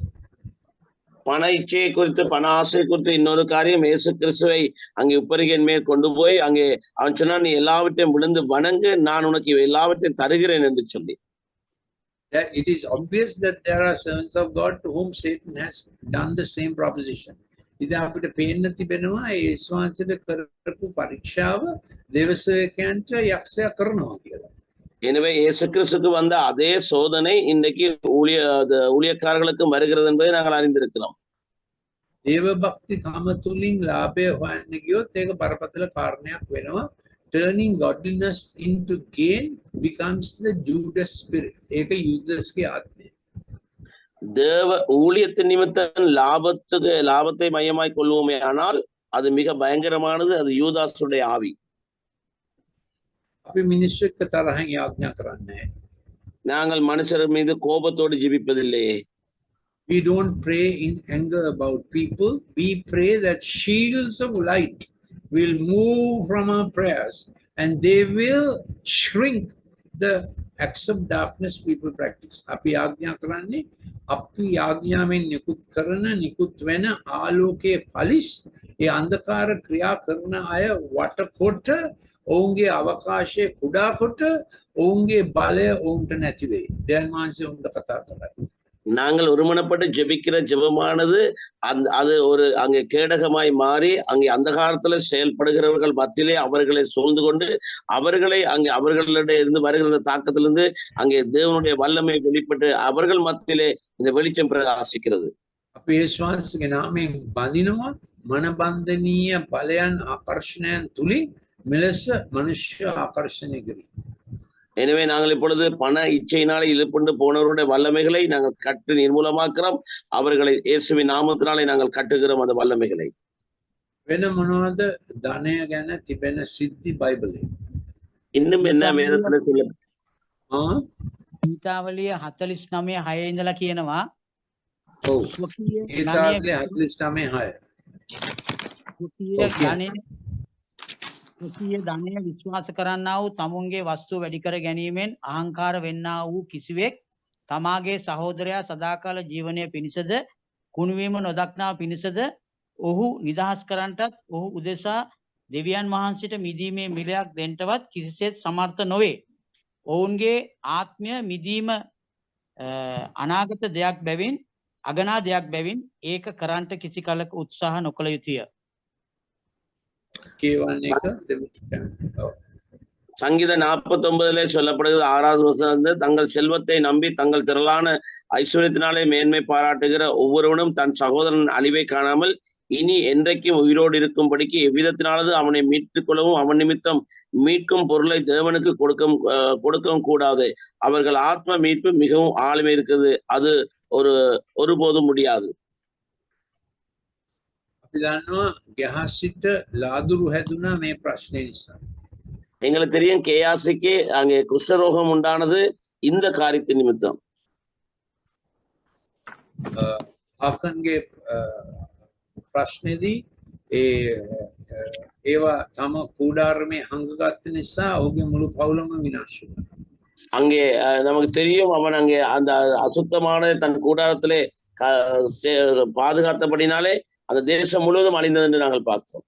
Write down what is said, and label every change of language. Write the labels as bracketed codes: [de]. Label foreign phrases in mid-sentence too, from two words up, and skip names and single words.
[ta] பண இச்சையை குறித்து, பண ஆசை குறித்து இன்னொரு காரியம், இயேசு கிறிஸ்துவை அங்கே உப்பரிகையின் மேல் கொண்டு போய் அங்கே அவன் சொன்னான், நீ எல்லாவற்றையும் விழுந்து வணங்கு, நான் உனக்கு எல்லாவற்றையும் தருகிறேன் என்று சொல்லி. [en] It is obvious that there are servants of God to whom Satan has done the same proposition. [si] ඉතින් අපිට පේන්න තිබෙනවා යේසුස් වහන්සේට කරපු පරීක්ෂාව දේවසේවකයන්ට යක්ෂයා කරනවා කියලා. [ta] எனவே இயேசு கிறிஸ்துக்கு வந்த அதே சோதனை இன்றைக்கு ஊழியக்காரர்களுக்கும் வருகிறது என்பதை நாங்கள் அறிந்திருக்கிறோம். [si] දේව භක්ති කාම තුලින් ලාභය හොයන්න ගියොත් ඒක බරපතල කාරණයක් වෙනවා. [en] Turning godliness into gain becomes the Judas spirit. [si] ඒක யூதஸ்ගේ ආත්මය. [ta] தேவ ஊழியத்தின் நிமித்தம் லாபத்தை மையமாய் கொள்வோமே ஆனால் அது மிக பயங்கரமானது. அது யூதாசுடைய ஆவி. [si] අපි මිනිස්සු එක්ක තරහින් යාඥා කරන්නේ. [ta] நாங்கள் மனுஷர் மீது கோபத்தோடு ஜெபிப்பதில்லையே. [en] We don't pray in anger about people. We pray that shields of light will move from our prayers and they will shrink the acts of darkness people practice. [si] අපි යාඥා කරන්නේ අපි යාඥාවෙන් නිකුත් කරන නිකුත් වෙන ආලෝකයේ පලිස් ඒ අන්ධකාර ක්‍රියා කරන අය වටකොට ඔවුන්ගේ අවකාශයේ කුඩා කොට ඔවුන්ගේ බලය ඔවුන්ට නැති වෙයි. දැන් මාංශය උන්ට කතා කරයි. [ta] நாங்கள் ஒருமனப்பட்டு ஜெபிக்கிற ஜெபமானது அது ஒரு அங்கே கேடகமாய் மாறி அங்கே அந்த காலத்துல செயல்படுகிறவர்கள் மத்தியிலே அவர்களை சூழ்ந்து கொண்டு அவர்களை அங்கே அவர்களிடையே இருந்து வருகிற தாக்கத்திலிருந்து அங்கே தேவனுடைய வல்லமை வெளிப்பட்டு அவர்கள் மத்தியிலே இந்த வெளிச்சம் பிரகாசிக்கிறது. [si] අපේ ශ්වාසයේ නාමයෙන් බඳිනවා මනබන්ධනීය බලයන් ආකර්ෂණයන් තුලින් මෙලෙස මනුෂ්‍ය ආකර්ෂණය කරයි. [ta] எனவே நாங்கள் இப்பொழுது பண இச்சையினாலே இழுப்புண்டு போனவருடைய வல்லமைகளை நாங்கள் கட்டு நிர்மூலமாக்குறோம். அவர்களை இயேசுவின் நாமத்தினாலே நாங்கள் கட்டுகிறோம் அந்த வல்லமைகளை. [si] වෙන මොනවද ධනය ගැන තිබෙන සිද්ධි බයිබලේ? [ta] இன்னும் என்ன வேதத்துல சொல்ல? [si] ගීතාවලිය 49:6 ඉඳලා කියනවා. ඔව්. ගීතාවලිය 49:6. කුසිය ධනය විශ්වාස කරන්නා වූ තමුන්ගේ වස්තු වැඩි කර ගැනීමෙන් අහංකාර වෙන්නා වූ කිසිවෙක් තමාගේ සහෝදරයා සදාකාල ජීවනය පිණිසද කුණුවීම නොදක්නා පිණිසද ඔහු නිදහස් කරන්නටත් ඔහු උදෙසා දෙවියන් වහන්සේට මිදීමේ මිලයක් දෙන්නටවත් කිසිසේත් සමර්ථ නොවේ. ඔවුන්ගේ ආත්මය මිදීම අනාගත දෙයක් බැවින් අගනා දෙයක් බැවින් ඒක කරන්නට කිසි කලක උත්සාහ නොකළ යුතුය. [ta] சங்கீத 49 சொல்லப்படுகிறது 6வது வசனம், தங்கள் செல்வத்தை நம்பி தங்கள் திரளான ஐஸ்வர்யத்தினாலே மேன்மை பாராட்டுகிற ஒவ்வொருவனும் தன் சகோதரன் அழிவை காணாமல் இனி என்றைக்கும் உயிரோடு இருக்கும்படிக்கு எவ்விதத்தினாலது அவனை மீட்டுக் கொள்ளவும் அவன் நிமித்தம் மீட்கும் பொருளை தேவனுக்கு கொடுக்கவும் கூடாது. அவர்கள் ஆத்ம மீட்பு மிகவும் ஆளுமை இருக்கிறது, அது ஒருபோதும் முடியாது. எங்களுக்கு தெரியும் கேயாசிக்கு அங்கே குஷ்டரோகம் உண்டானது இந்த காரியத்தின் நிமித்தம். [si] ප්‍රශ්නේදී ඒවා තම කූඩාරමේ හංගගත්ත නිසා ඔහුගේ මුළු පවුලම විනාශ වුණා. [ta] அங்கே நமக்கு தெரியும் அவன் அங்கே அந்த அசுத்தமான தன் கூடாரத்திலே பாதுகாத்தபடினாலே அந்த தேசம் முழுவதும் அழிந்தது என்று நாங்கள் பார்த்தோம்.